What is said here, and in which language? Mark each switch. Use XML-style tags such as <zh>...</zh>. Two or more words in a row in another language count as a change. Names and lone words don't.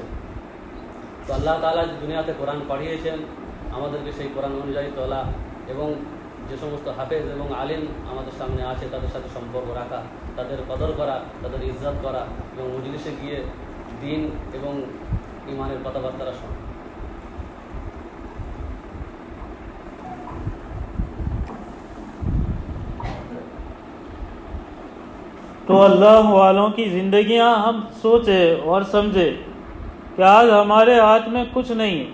<bn>তো আল্লাহ তাআলা দুনিয়াতে কোরআন পাঠিয়েছেন আমাদেরকে সেই কোরআন অনুযায়ী চলা, এবং যে সমস্ত হাফেজ এবং আলিম আমাদের সামনে আছে তাদের সাথে সম্পর্ক রাখা, তাদের কদর করা, তাদের ইজ্জত করা, এবং মজলিসে গিয়ে দিন এবং ইমানের কথাবার্তা শোনা।</bn> <ur>تو اللہ والوں کی زندگیاں ہم سوچے اور سمجھے کہ آج ہمارے ہاتھ میں کچھ نہیں ہے۔</ur>